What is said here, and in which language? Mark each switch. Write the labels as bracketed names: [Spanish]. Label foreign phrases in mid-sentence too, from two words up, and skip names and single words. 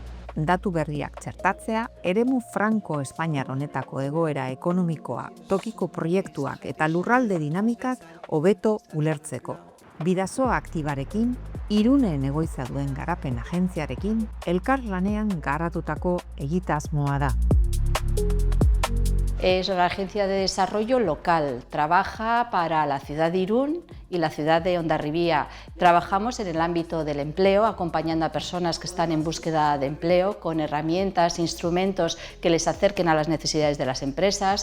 [Basque] Datu berriak txertatzea, eremu franko Espainiar honetako egoera ekonomikoa, tokiko proiektuak eta lurralde dinamikak hobeto ulertzeko. Bidasoa aktibarekin, Irunen egoitza duen garapen agentziarekin, elkarlanean garatutako egitasmoa da. [Spanish] Es la Agencia de Desarrollo Local. Trabaja para la ciudad de Irún y la ciudad de Hondarribia. Trabajamos en el ámbito del empleo, acompañando a personas que están en búsqueda de empleo con herramientas, instrumentos que les acerquen a las necesidades de las empresas.